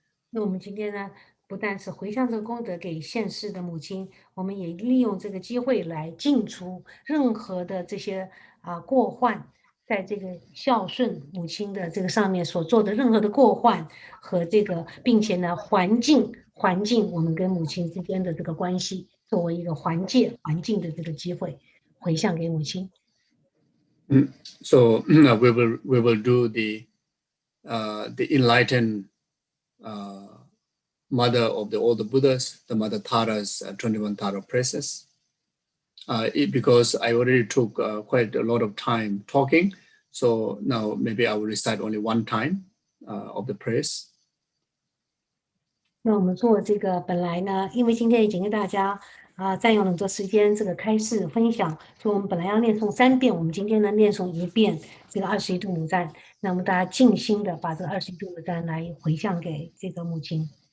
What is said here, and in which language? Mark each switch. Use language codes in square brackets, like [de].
[zh] 那我们今天呢，不但是回向这个功德给现世的母亲，我们也利用这个机会来净除任何的这些过患，在这个孝顺母亲的这个上面所做的任何的过患和这个，并且呢，环境我们跟母亲之间的这个关系，作为一个环境的这个机会，回向给母亲。 [en] So we will do the enlightened mother of all the Buddhas, the Mother Tara's 21 Tara praises. Because I already took quite a lot of time talking, so now maybe I will recite only one time of the praise. [zh] 那我们做这个本来呢，因为今天已经跟大家占用了很多时间，这个开示分享，所以我们本来要念诵3遍，我们今天呢念诵1遍这个21度母赞，那我们大家静心的把这个21度母赞来回向给这个母亲。